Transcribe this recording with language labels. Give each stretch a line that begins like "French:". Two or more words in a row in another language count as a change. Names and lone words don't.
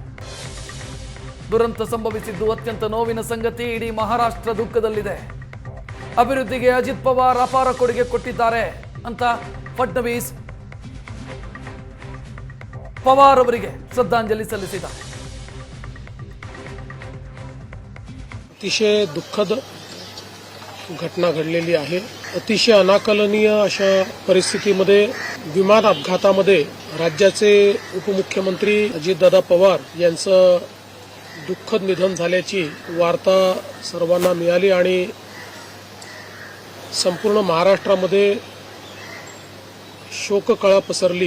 Kannada: ದುರಂತ ಸಂಭವಿಸಿದ್ದು ಅತ್ಯಂತ ನೋವಿನ ಸಂಗತಿ. ಇಡೀ ಮಹಾರಾಷ್ಟ್ರ ದುಃಖದಲ್ಲಿದೆ. ಅಭಿವೃದ್ಧಿಗೆ ಅಜಿತ್ ಪವಾರ್ ಅಪಾರ ಕೊಡುಗೆ ಕೊಟ್ಟಿದ್ದಾರೆ ಅಂತ ಫಡ್ನವೀಸ್ ಪವಾರ್ ಅವರಿಗೆ ಶ್ರದ್ಧಾಂಜಲಿ ಸಲ್ಲಿಸಿದ್ದಾರೆ.
Marathi: अतिशय दुःखद घटना घडलेली आहे. अतिशय अनाकलनीय अशा परिस्थितीमध्ये विमान अपघातामध्ये राज्याचे उपमुख्यमंत्री अजितदादा पवार यांचं दुःखद निधन झाल्याची वार्ता सर्वांना मिळाली आणि संपूर्ण महाराष्ट्रामध्ये शोककळा पसरली.